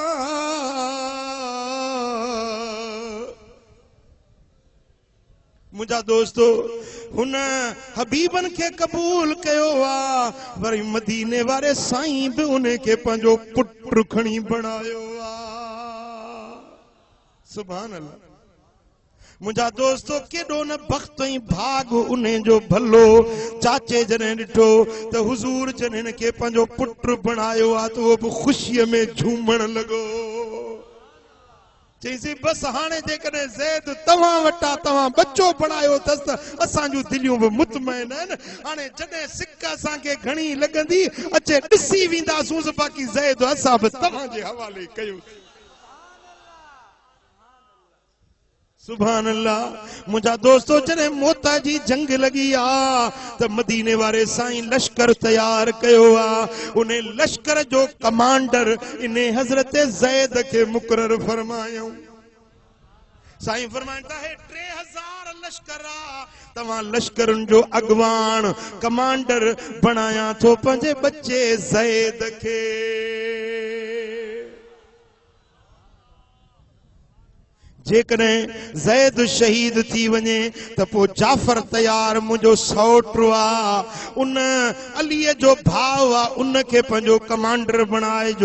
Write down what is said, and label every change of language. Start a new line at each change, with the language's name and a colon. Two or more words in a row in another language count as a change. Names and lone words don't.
Sindhi: मुझा दोस्तों हुन हबीबन के कबूल कयो आ वरी मदीने वारे साईं भी उन्हें के पंहिंजो पुट खणी बनायो आ। सुभान अल्लाह। मुझा दोस्तों केडो न बख्त ही भाग उन्हें जो भलो चाचे जने डिठो तो हुजूर जने के पंहिंजो पुट बनायो आ
Urdu: تو وہ بھی خوشی میں
Sindhi: झूमण लगो। चईसी बस हाणे जेकॾहिं ज़ैद तव्हां वटा तव्हां बच्चो बणायो अथसि त असांजूं दिलियूं बि मुतमइन आहिनि। हाणे जॾहिं सिक असांखे घणी लॻंदी अचे ॾिसी वेंदासूं बाक़ी ज़ैद असां बि तव्हांजे हवाले कयूं। सुभान अल्लाह। मुझा दोस्तों जने मोता जी जंग लगी आ त मदीने वारे साईं लश्कर तैयार कयो आ। उन्हें लश्कर जो कमांडर इन्हें हजरत ज़ैद के मुकर्रर फरमायो। साईं
Urdu: فرماتا ہے
Sindhi: 3000 लश्कर आ तव्हां लश्करन जो अगवान कमांडर बनाया थो पंहिंजे बच्चे ज़ैद के। जेकॾहिं ज़ैद शहीद थी वञे त पोइ जाफ़र तयार मुंहिंजो सौटु आहे, उन अलीअ जो भाउ आहे, उनखे पंहिंजो कमांडर बणाइजो।